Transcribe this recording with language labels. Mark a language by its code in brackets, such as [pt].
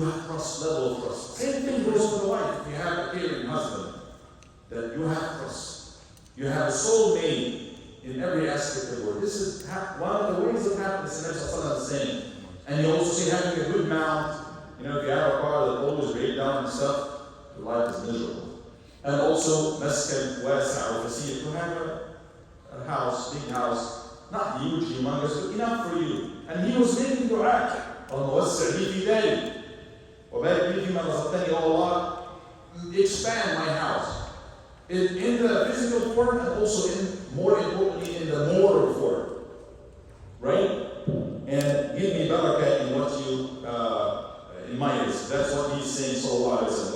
[en] You have trust, level of trust. Same thing goes for the wife. If you have a caring husband, that you have trust. You have a soulmate in every aspect of the word. This is one of the ways of happiness the Nabi sallallahu alayhi wa sallam is saying. And you also say having a good mount. You know, if you have a car that always breaks down and stuff, your life is miserable. And also, [ar] مسكن واسع وفسيح. [en] You have a house, big house, not huge, humongous, but enough for you. And he was making dua. [ar] اللهم وسع لي في داري وبارك لي فيما رزقتني. [en] Oh Allah, expand my house in the physical form and also more importantly in the moral form, right? And give me barakah in what you in my ears. That's what he's saying. Sallallahu alaihi wasallam.